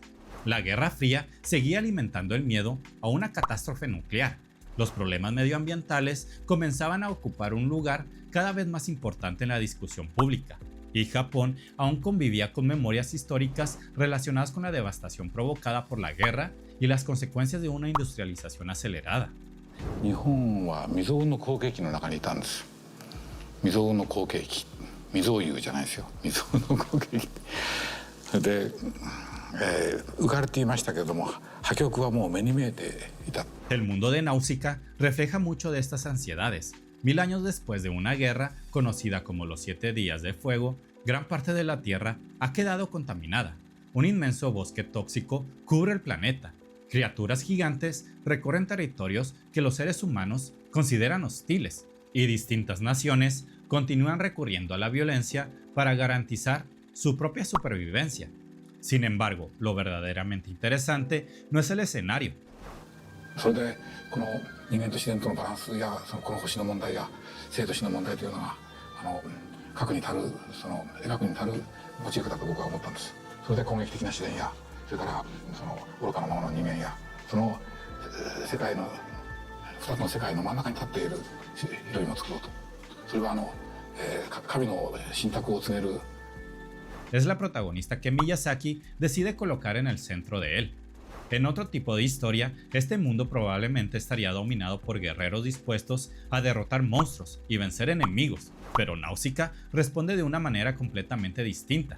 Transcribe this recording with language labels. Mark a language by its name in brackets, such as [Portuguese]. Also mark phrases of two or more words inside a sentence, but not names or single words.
[Spanish] La Guerra Fría seguía alimentando el miedo a una catástrofe nuclear. Los problemas medioambientales comenzaban a ocupar un lugar cada vez más importante en la discusión pública, y Japón aún convivía con memorias históricas relacionadas con la devastación provocada por la guerra y las consecuencias de una industrialización acelerada. [Japanese] 日本は未曾有の好景気の中にいたんです。未曾有の好景気、未曾有じゃないですよ。未曾有の好景気で、浮かれていましたけれども、破局はもう目に見えていた。 [Spanish] El mundo de Náusica refleja mucho de estas ansiedades. 1000 años después de una guerra conocida como los 7 días de fuego, gran parte de la Tierra ha quedado contaminada. Un inmenso bosque tóxico cubre el planeta. Criaturas gigantes recorren territorios que los seres humanos consideran hostiles, y distintas naciones continúan recurriendo a la violencia para garantizar su propia supervivencia. Sin embargo, lo verdaderamente interesante no es el escenario. [Japanese] それでこの人間と自然とのバランスやこの星の問題や生と死の問題というのが核に足る描くに足るモチーフだと僕は思ったんです。それで攻撃的な自然やそれから愚かなままの人間やその世界の2つの世界の真ん中に立っているヒロインを作ろうと。それは神の信託を告げる。 [Spanish] Es la protagonista que Miyazaki decide colocar en el centro de él. En otro tipo de historia, este mundo probablemente estaría dominado por guerreros dispuestos a derrotar monstruos y vencer enemigos, pero Náusica responde de una manera completamente distinta.